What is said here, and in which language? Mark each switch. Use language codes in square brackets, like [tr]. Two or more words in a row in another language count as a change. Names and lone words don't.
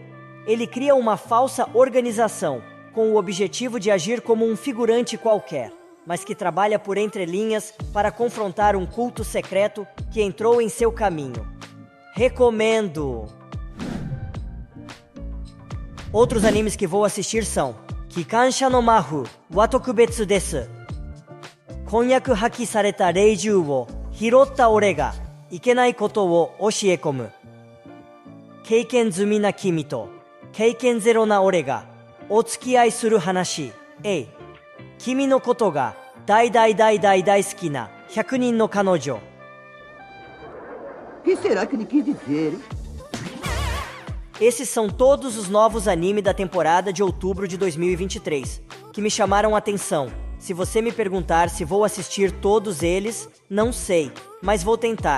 [pt] Ele cria uma falsa organização, com o objetivo de agir como um figurante qualquer, mas que trabalha por entrelinhas para confrontar um culto secreto que entrou em seu caminho. Recomendo! Outros animes que vou assistir são Kikansha no Mahu wa Tokubetsu desu. Konyaku haki sareta reijuu wo hirotta ore ga ikenai koto wo oshiekomu. Keiken zumi na kimi to keiken zero na ore ga otsukiai suru hanashi. Ei, kimi no koto ga dai dai dai dai dai suki na 100 nin no kanojo. O que será que ele quis dizer, hein? Esses são todos os novos animes da temporada de outubro de 2023, que me chamaram a atenção. Se você me perguntar se vou assistir todos eles, não sei, mas vou tentar.